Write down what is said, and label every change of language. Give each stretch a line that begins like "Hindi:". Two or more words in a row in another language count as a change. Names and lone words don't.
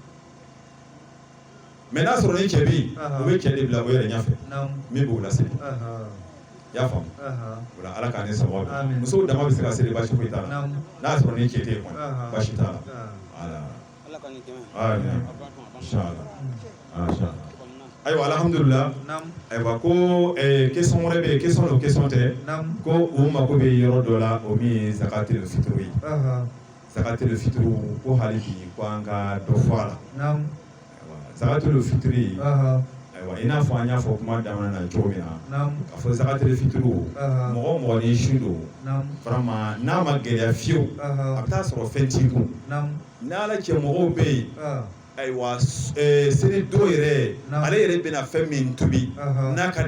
Bambara: mais n'a sɔrɔ ni cɛ bɛ yen o bɛ cɛ de bila o yɛrɛ ɲɛfɛ min b'o laseli i y'a faamu o la ala k'an ni sababu bɛn musow dama bɛ se ka seli basi foyi t'a la n'a sɔrɔ ni cɛ tɛ yen kɔni basi t'a la ayiwa alhamdulillah ayiwa ko question wɛrɛ bɛ yen question do question tɛ ko u mako bɛ yɔrɔ dɔ la o min ye
Arabic: زكاة الفطر
Bambara: ye
Arabic: زكاة الفطر
Bambara: ko hali bi ko an ka dɔ fɔ a la
Arabic: زكاة الفطر
Bambara: ayiwa i n'a fɔ an y'a fɔ kuma daminɛ na cogo min na k'a fɔ
Arabic: زكاة الفطر
Bambara: mɔgɔ ni su don vraiment n'a ma gɛlɛya fiyewu a bɛ taa sɔrɔ fɛn t'i kun n'ala cɛ mɔgɔw bɛ yen ayiwa seli don yɛrɛ ale yɛrɛ bɛna fɛn min tobi n'a ka